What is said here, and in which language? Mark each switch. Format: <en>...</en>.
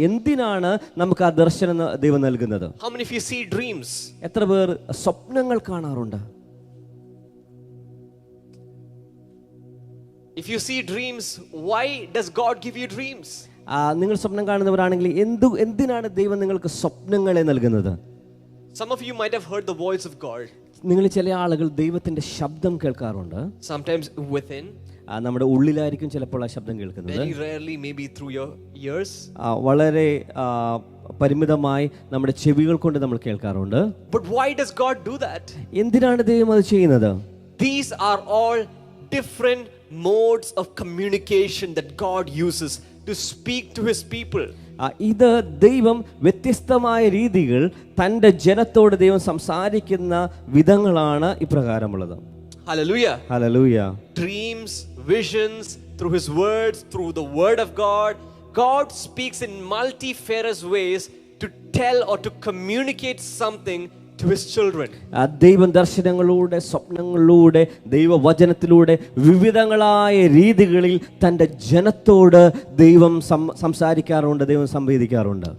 <ml>എന്തിനാണ് നമുക്ക് ആ ദർശനം ദൈവം നൽകുന്നത്?</ml> <en>How many of you see dreams?</en> <ml>എത്ര പേർ സ്വപ്നങ്ങൾ കാണാറുണ്ട്?</ml> <en>If you see dreams, why does God give you dreams?</en> <ml>നിങ്ങൾ സ്വപ്നം കാണുന്നവരാണെങ്കിൽ എന്തിനാണ് ദൈവം നിങ്ങൾക്ക് സ്വപ്നങ്ങളെ നൽകുന്നത്?</ml> <en>Some of you might have heard the voice of God.</en> <ml>നിങ്ങൾ ചില ആളുകൾ ദൈവത്തിന്റെ ശബ്ദം കേൾക്കാറുണ്ട്.</ml> <en>Sometimes within,</en> <ml>നമ്മുടെ ഉള്ളിലായിരിക്കും ചിലപ്പോൾ ആ ശബ്ദം കേൾക്കുന്നത്.</ml> <en>Very rarely, maybe through your ears.</en> <ml>വളരെ പരിമിതമായി നമ്മുടെ ചെവികൾ കൊണ്ട് നമ്മൾ കേൾക്കാറുണ്ട്.</ml> <en>But why does God do that?</en> <ml>എന്തിനാണ് ദൈവം അത് ചെയ്യുന്നത്?</ml> <en>These are all different modes of communication that God uses to speak to his people.</en> <ml>ഇത് ദൈവം വ്യത്യസ്തമായ രീതികൾ തൻ്റെ ജനത്തോട് ദൈവം സംസാരിക്കുന്ന വിധങ്ങളാണ് ഇപ്രകാരമുള്ളത്.</ml> <en>Hallelujah. Hallelujah. Dreams, visions, through his words, through the word of God. God speaks in multifarious ways to tell or to communicate something to his children.</en> <ml>ദൈവം ദർശനങ്ങളിലൂടെ, സ്വപ്നങ്ങളിലൂടെ, ദൈവവചനത്തിലൂടെ വിവിധങ്ങളായ രീതികളിൽ തൻ്റെ ജനത്തോട് ദൈവം സംസാരിക്കാറുണ്ട്, ദൈവം സംവദിക്കാറുണ്ട്.</ml>